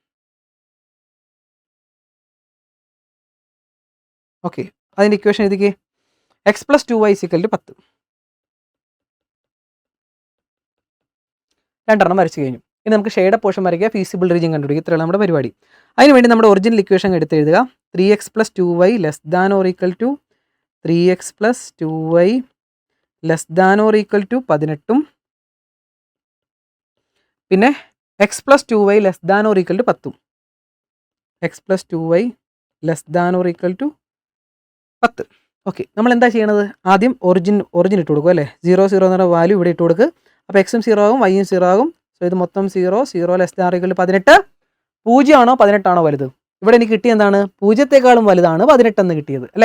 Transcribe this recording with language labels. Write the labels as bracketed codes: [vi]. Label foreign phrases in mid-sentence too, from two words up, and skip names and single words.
[ml] ഓക്കെ, അതിൻ്റെ ഇക്വേഷൻ എഴുതിക്കേ. എക്സ് + 2y = 10. രണ്ടെണ്ണം വരച്ച് കഴിഞ്ഞു. ഇനി നമുക്ക് [en] shaded portion [ml] വരയ്ക്കുക, [en] feasible region [ml] കണ്ടുപിടിക്കുക. ഇത്രയാണ് നമ്മുടെ പരിപാടി. അതിനുവേണ്ടി നമ്മുടെ [en] original equation [ml] എടുത്ത് എഴുതുക. 3x + 2y <= 3x + 2y <= 18. പിന്നെ x + 2y <= 10. x + 2y <= 10. ഓക്കെ, നമ്മൾ എന്താ ചെയ്യണത്? ആദ്യം ഒറിജിൻ ഇട്ട് കൊടുക്കുക അല്ലേ? 0 0 എന്നുള്ള വാല്യൂ ഇവിടെ ഇട്ട് കൊടുക്കുക. അപ്പോൾ എക്സും 0 ആകും, വൈയും 0 ആകും. സോ ഇത് മൊത്തം 0 0 <= 18. 0 ആണോ 18 ആണോ വലുത്? ഇവിടെ എനിക്ക് കിട്ടിയ എന്താണ്? 0-ത്തേക്കാളും വലുതാണ് 18 എന്ന് കിട്ടിയത് അല്ലേ?